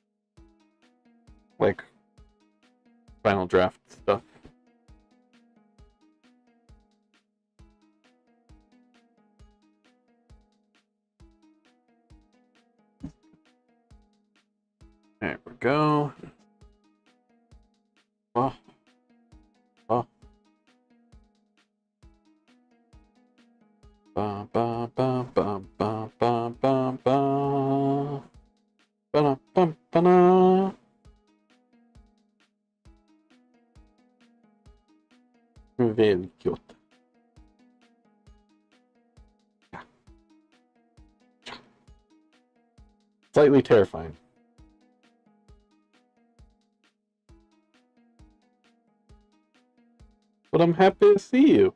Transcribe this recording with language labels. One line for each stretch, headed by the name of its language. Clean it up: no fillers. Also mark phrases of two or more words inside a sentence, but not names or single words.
English: Like final draft stuff. There we go. Oh. Ba ba ba ba ba ba ba ba. Ba ba ba ba. Very cute. Yeah. Slightly terrifying. But I'm happy to see you.